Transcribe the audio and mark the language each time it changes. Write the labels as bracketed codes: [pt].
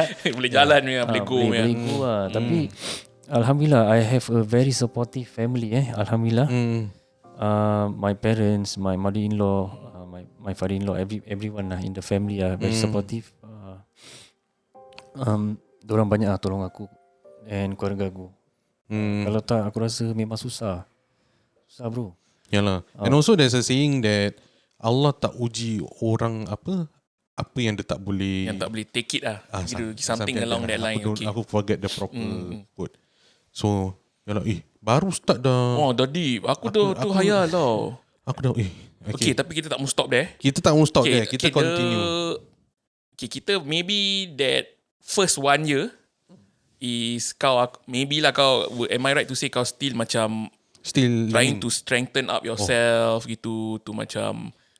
[ms] Boleh jalan je, boleh go lah. Tapi [en] Alhamdulillah, I have a very supportive family. Alhamdulillah. My parents, my mother-in-law, my father-in-law, everyone lah in the family are very supportive. [ms] Diorang banyak lah tolong aku [en] and [ms] keluarga aku. Kalau tak, aku rasa memang susah, bro. Yalah. [en] And also there's a saying that [ms] Allah tak uji orang apa yang dia tak boleh, yang tak boleh [en] take it [ms] lah. [en] Something along that line. [ms] Aku [en] forget the proper quote. So [ms] yalah, baru start dah. Oh tadi aku tu hayal tau. Aku dah okay, tapi kita tak mau [en] stop there. [ms] Kita tak mau [en] stop there. [ms] Kita [en] continue. [ms] Kita [en] maybe that first 1 year is maybe [ms] lah kau, [en] am I right to say [ms] kau [en] still trying to strengthen up yourself [ms] gitu, to macam